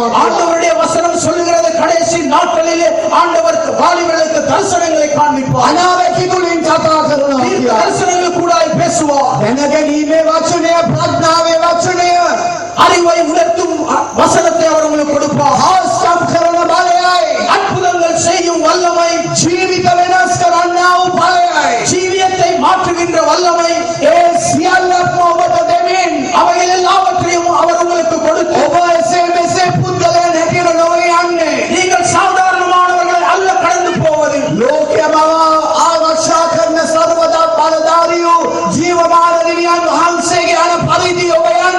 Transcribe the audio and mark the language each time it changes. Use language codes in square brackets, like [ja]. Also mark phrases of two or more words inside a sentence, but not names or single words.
[ta] ஆண்டவருடைய வசனம் சொல்லுகிறது கடைசி நாட்களிலே ஆண்டவர் வாலிபர்களுக்கு தரிசனங்களை காண்பிப்பார். [si] අනාවැකිතුලින් කතා කරනවා. [ta] தரிசனங்கள் கூடாய் பேசுவார். [si] දැනගැනීමේ වචනය ප්‍රඥාවේ වචනය [ta] அறிவை உணர்த்தும் வசனத்தை அவர் உங்களுக்கு கொடுப்பார். [si] ආස්තම් කරන බලයයි [ta] அற்புதங்கள் செய்யும் வல்லமை [si] ජීවිත වෙනස් කරන්නා වූ බලයයි [ta] ජීවිතத்தை மாற்றுகின்ற வல்லமை [si] ඒ සියල්ලක්ම ඔබට දෙමින් [ta] அவைகள் எல்லாவற்றையும் அவர் உங்களுக்கு கொடுத்து [si] ඔබ එසේ මෙසේ පුද්ගලයන් හැටියට නොවේ යන්නේ. [ta] நீங்கள் சாதாரணமானவர்கள் அல்ல கடந்து போவது. [si] ලෝකයම ආරක්ෂා කරන සර්වදා බලධාරී ජීවමාන දෙවියන් වහන්සේගේ අන පරිදි ඔබ